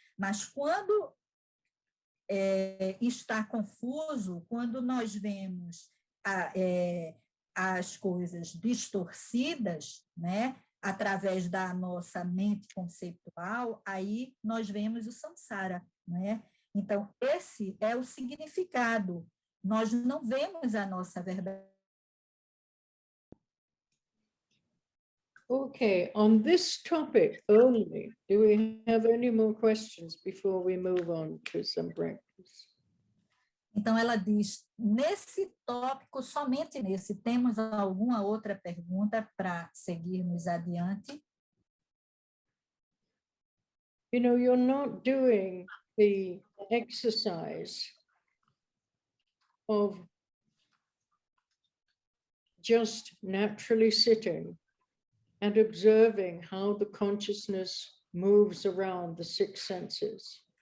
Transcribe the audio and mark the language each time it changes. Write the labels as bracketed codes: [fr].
[pt] Mas quando está confuso, quando nós vemos as coisas distorcidas, né? Através da nossa mente conceitual, aí nós vemos o samsara, né? Então, esse é o significado. Nós não vemos a nossa verdade. [en] Okay, on this topic only, do we have any more questions before we move on to some practice? [pt] Então, ela diz, nesse tópico, somente nesse, temos alguma outra pergunta para seguirmos adiante? [en] You know, you're not doing the exercise of just naturally sitting and observing how the consciousness moves around the six senses.